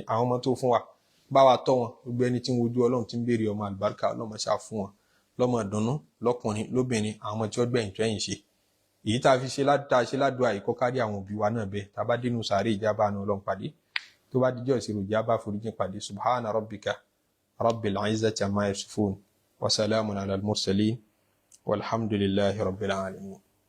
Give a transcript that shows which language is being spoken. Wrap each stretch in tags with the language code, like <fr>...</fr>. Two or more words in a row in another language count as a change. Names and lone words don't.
<yo>Àwọn ọmọ tó fún wa bá wa tọ́ wọn, gbogbo ẹni tí ń wojú Ọlọ́run tí ń béèrè ọmọ àlùbáríkà Ọlọ́run ṣá fún wọn lọ́mọ ìdùnnú, lọ́kùnrin lóbìnrin, àwọn ọmọ tí ó gbẹ̀yìn tó ẹ̀yìn ṣe. Èyí tá a fi ṣe ládùúà yìí kó kárí àwọn òbí wa náà bẹ́ẹ̀. Tá a bá dénú sàárè ìjábá àánú Ọlọ́run pàdé, tó bá dijọ́ ìṣirò ìjábá foríjìn pàdé.</yo> <ar>سبحان ربك رب العزة عما يصفون وسلام على المرسلين والحمد لله رب العالمين.</ar>